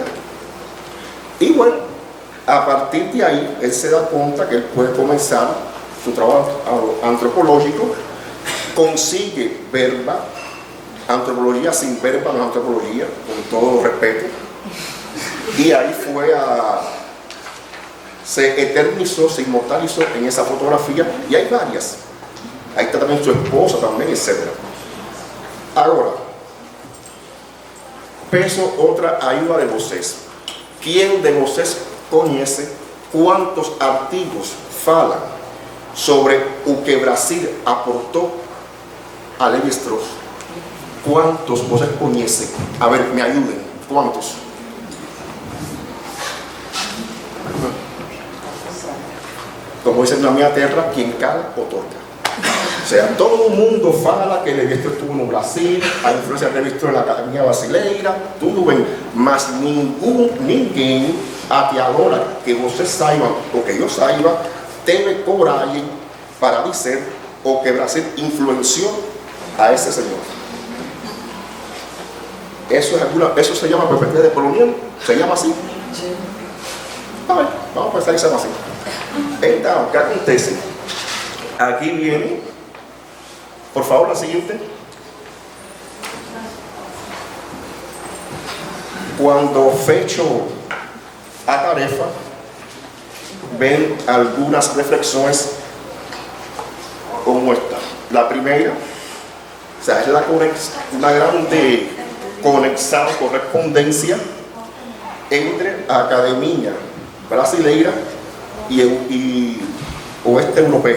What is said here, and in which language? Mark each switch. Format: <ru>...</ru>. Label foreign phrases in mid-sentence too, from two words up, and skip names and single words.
<es>Y bueno, a partir de ahí, él se da cuenta que él puede comenzar su trabajo antropológico, consigue verba, antropología sin verba no es antropología, con todo respeto, y ahí se eternizó, se inmortalizó en esa fotografía, y hay varias. Ahí está también su esposa, también, etc. Ahora,</es> <pt>peso outra ayuda de vocês. ¿Quién de vocês conhece cuántos artigos falam sobre o que Brasil aportou a Lévi-Strauss? ¿Cuántos vocês conhecem?</pt> <es>A ver, me ayuden. ¿Cuántos? Como dicen</es> <pt>na minha terra,</pt> <es>quien cala, otorga. O sea, todo el mundo</es> <pt>fala</pt> <es>que Lévi-Strauss estuvo en Brasil, a influencia de Lévi-Strauss en la Academia Brasileira,</es> <pt>tudo bem, mas ninguém até agora que você saiba, ou que eu saiba, teve coragem para dizer o que Brasil</pt> <es>influenció a ese señor. Eso se llama perspectiva de colonial, se llama así. A ver, vamos a pensar que se llama así. Entonces, ¿qué acontece? Aquí viene, por favor, la siguiente.</es> <pt>Cuando fecho a tarefa,</pt> <es>ven algunas reflexiones como esta. La primera, o sea, es una grande conexión, correspondencia entre la Academia Brasileira y oeste europea.</es>